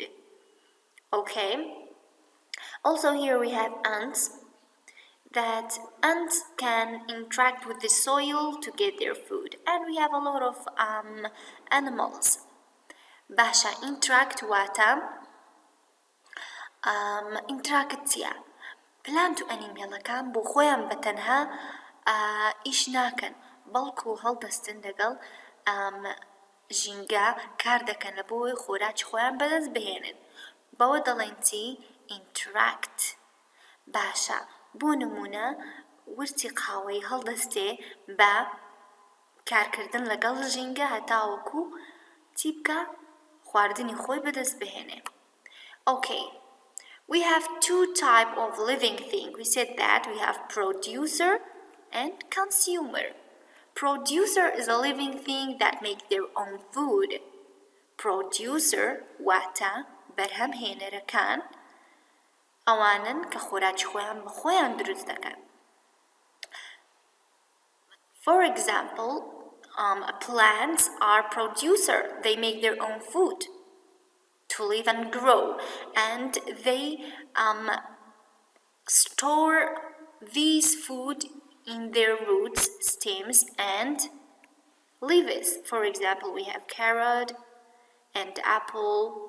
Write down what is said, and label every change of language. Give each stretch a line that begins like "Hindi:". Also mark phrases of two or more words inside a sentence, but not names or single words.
English: Okay. Also here we have ants. That ants can interact with the soil to get their food. And we have a lot of animals.
Central Kurdish: Basha interact wata interactia. پلانت و ئەنیمێڵەکان بۆ خۆیان بەتەنها ئیش ناکەن بەڵکو هەڵدەستن لەگەڵ ژینگە کار دەکەن لە بۆی خۆراکی خۆیان بەدەست بهێنن بەوە دەڵێن چی interact باشە بۆ نمونە ورچی قاوەی هەڵدەستێ بە کارکردن لەگەڵ ژینگە هەتاوەکو چی بکە خواردنی خۆی بەدەست بهێنێ Okay.
English: We have two types of living things. We said that we have producer and consumer. Producer is a living thing that makes their own food.
Central Kurdish: Producer wata برهم هێنەرەکان ئەوانن کە خۆراکی خۆیان بە خۆیان دروست دەکەن.
English: For example, plants are producer. They make their own food to live and grow, and they store these food in their roots, stems, and Leaves, for example, we have carrot and apple.